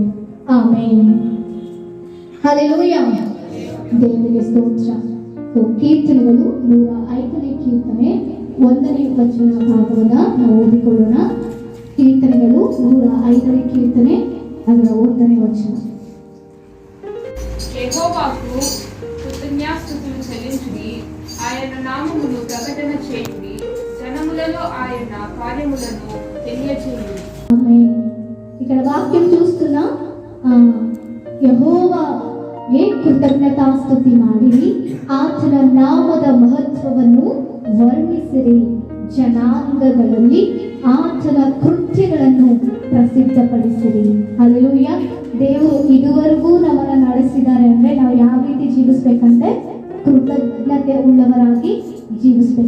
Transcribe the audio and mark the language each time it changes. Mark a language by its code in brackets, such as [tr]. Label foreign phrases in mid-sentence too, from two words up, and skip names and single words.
[kn] ಆಮೇನ್. ಹಲ್ಲೆಲೂಯಾ. ದೇವರಿಗೆ ಸ್ತೋತ್ರ. ಕೀರ್ತನೆಗಳು 105ನೇ ಕೀರ್ತನೆ 1ನೇ ವಚನ ಭಾಗವನ್ನು ನಾವು ಓದಿಕೊಳ್ಳೋಣ. ಕೀರ್ತನೆಗಳು 105ನೇ ಕೀರ್ತನೆ ಅದರ 1ನೇ ವಚನ. [te] యెహోవాకు కృతజ్ఞతాస్తుతులు చెల్లించుడి, ఆయన నామమును ప్రకటన చేయుడి, జనములలో ఆయన కార్యములను తెలియజేయుడి. ఆమేన్. ఇక్కడ వాక్యం చూస్తున్నా [kn] ಯೆಹೋವಗೆ ಕೃತಜ್ಞತಾಸ್ತುತಿ ಮಾಡಿರಿ, ಆತನ ನಾಮದ ಮಹತ್ವವನ್ನು ವರ್ಣಿಸಿರಿ, ಜನಾಂಗಗಳಲ್ಲಿ ಆತನ ಕೃತ್ಯಗಳನ್ನು ಪ್ರಸಿದ್ಧಪಡಿಸಿರಿ. ಹಲ್ಲೆಲೂಯಾ. ದೇವರು ಇದುವರೆಗೂ ನಮ್ಮನ್ನು ನಡೆಸಿದ್ದಾರೆ ಅಂದ್ರೆ ನಾವು ಯಾವ ರೀತಿ ಜೀವಿಸ್ಬೇಕಂತೆ ಕೃತಜ್ಞತೆ ಉಳ್ಳವರಾಗಿ ಜೀವಿಸ್ಬೇಕು.